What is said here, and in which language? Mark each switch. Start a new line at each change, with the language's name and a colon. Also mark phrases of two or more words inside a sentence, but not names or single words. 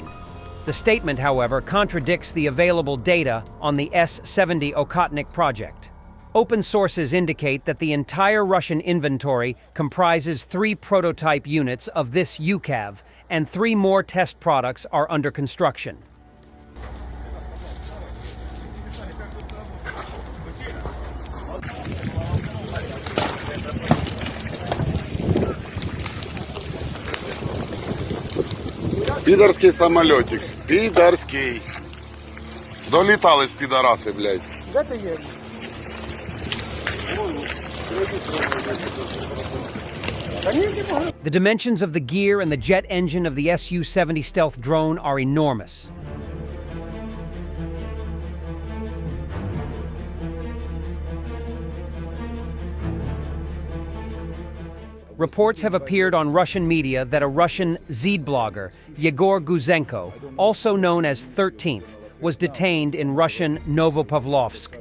English: The statement, however, contradicts the available data on the S-70 Okhotnik project. Open sources indicate that the entire Russian inventory comprises 3 prototype units of this UCAV, and 3 more test products are under construction.
Russian: Пидорский самолетик. Пидорский. Долетались пидорасы, блядь.
English: The dimensions of the gear and the jet engine of the Su-70 stealth drone are enormous. Reports have appeared on Russian media that a Russian Zed blogger, Yegor Guzenko, also known as 13th, was detained in Russian Novopavlovsk.